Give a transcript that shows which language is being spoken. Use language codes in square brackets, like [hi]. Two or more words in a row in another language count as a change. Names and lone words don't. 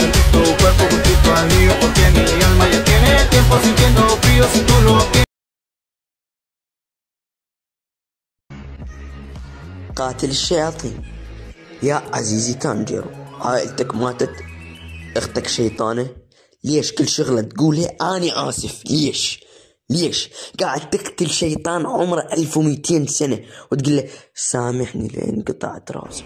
[es] tu cuerpo juntito al mío, porque mi alma ya tiene tiempo sintiendo frío si tú lo quieres. [ar] قاتل الشياطين. يا عزيزي تانجيرو، عائلتك ماتت، اختك شيطانة، ليش كل شغلة تقولها أنا آسف؟ ليش قاعد تقتل شيطان عمره 1200 سنة وتقول له سامحني لأن قطعت راسي؟